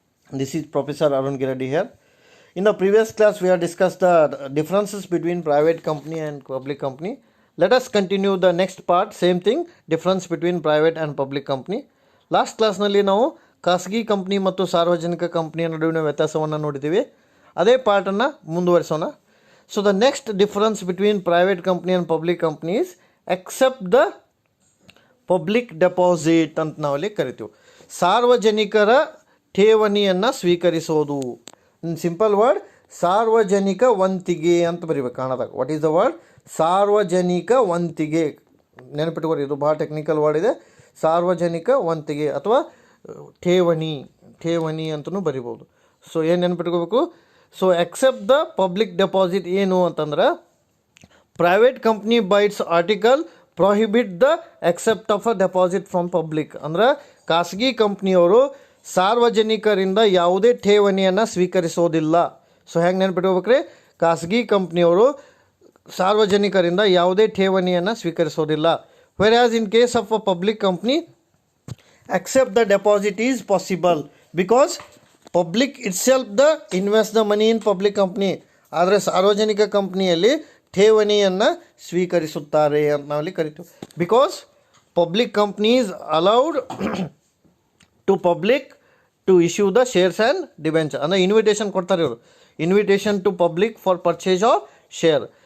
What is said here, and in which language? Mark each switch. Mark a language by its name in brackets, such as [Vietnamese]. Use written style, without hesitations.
[English] This is Professor Arun Giradi here. In the previous class, we have discussed the differences between private company and public company. Let us continue the next part, same thing, difference between private and public company. [Kannada] Last ಕ್ಲಾಸ್ನಲ್ಲಿ ನಾವು ಖಾಸಗಿ company ಮತ್ತು ಸಾರ್ವಜನಿಕ ಕಂಪ್ನಿಯ ನಡುವಿನ ವ್ಯತ್ಯಾಸವನ್ನು ನೋಡಿದ್ದೀವಿ. ಅದೇ ಪಾರ್ಟನ್ನು ಮುಂದುವರಿಸೋಣ. [English] so the next difference between private company and public company is except the public deposit [Kannada] ಅಂತ ನಾವಲ್ಲಿ ಕರಿತೀವಿ. ಸಾರ್ವಜನಿಕರ ಠೇವಣಿಯನ್ನು ಸ್ವೀಕರಿಸೋದು. [English] in simple word [Kannada] ಸಾರ್ವಜನಿಕ ವಂತಿಗೆ ಅಂತ ಬರೀಬೇಕು ಕಾಣದಾಗ. [English] What is the word? [Kannada] ಸಾರ್ವಜನಿಕ ವಂತಿಗೆ. ನೆನಪಿಟ್ಕೋರಿ, ಇದು ಭಾಳ ಟೆಕ್ನಿಕಲ್ ವರ್ಡ್ ಇದೆ. ಸಾರ್ವಜನಿಕ ವಂತಿಗೆ ಅಥವಾ ಠೇವಣಿ ಅಂತಲೂ ಬರಿಬೋದು. ಸೊ ಏನು ನೆನಪಿಟ್ಕೋಬೇಕು? [English] so except the public deposit [Kannada] ಏನು ಅಂತಂದ್ರೆ, [English] Private company by its article prohibit the except of a deposit from public. [Kannada] ಅಂದ್ರೆ ಖಾಸಗಿ ಕಂಪ್ನಿಯವರು ಸಾರ್ವಜನಿಕರಿಂದ ಯಾವುದೇ ಠೇವಣಿಯನ್ನು ಸ್ವೀಕರಿಸೋದಿಲ್ಲ. ಸೊ ಹೆಂಗೆ ನೆನಪಿಟ್ಕೋಬೇಕ್ರಿ? ಖಾಸಗಿ ಕಂಪ್ನಿಯವರು ಸಾರ್ವಜನಿಕರಿಂದ ಯಾವುದೇ ಠೇವಣಿಯನ್ನು ಸ್ವೀಕರಿಸೋದಿಲ್ಲ. [English] Whereas in case of a public company, accept the deposit is possible because public itself invest the money in public company. [Kannada] ಆದರೆ ಸಾರ್ವಜನಿಕ ಕಂಪ್ನಿಯಲ್ಲಿ ಠೇವಣಿಯನ್ನು ಸ್ವೀಕರಿಸುತ್ತಾರೆ ಅಂತ ನಾವಲ್ಲಿ ಕರಿತೀವಿ. [English] Because public company is allowed to public to issue the shares and debenture. [Kannada] ಅಂದರೆ invitation ಕೊಡ್ತಾರೆ ಇವರು, [English] Invitation to public for purchase of share.